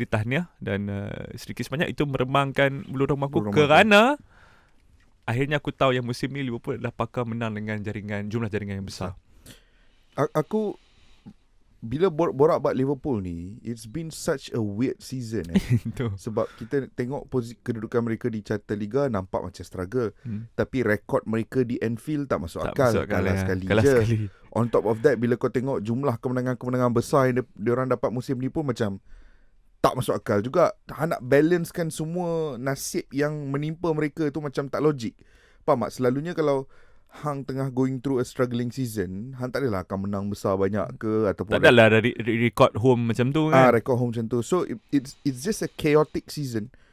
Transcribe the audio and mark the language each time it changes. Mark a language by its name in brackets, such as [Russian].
[Malay] Jadi tahniah dan sedikit sebanyak itu meremangkan bulu remaku kerana akhirnya aku tahu yang musim ni Liverpool adalah pakar menang dengan jumlah jaringan yang besar. Aku bila borak [English] about Liverpool ni, it's been such a weird season. [Malay] Sebab kita tengok kedudukan mereka di carta Liga nampak macam struggle. Tapi rekod mereka di Anfield tak masuk akal. Kalah sekali je. [English] On top of that, [Malay] bila kau tengok jumlah kemenangan-kemenangan besar yang diorang dapat musim ni pun macam tak masuk akal juga. Nak balancekan semua nasib yang menimpa mereka tu macam tak logik. Faham tak? Selalunya kalau hang tengah [English] going through a struggling season, [Malay] hang tak adalah akan menang besar banyak ke ataupun tak adalah dari record home macam tu kan. Record home macam tu. [English] So it's just a chaotic season.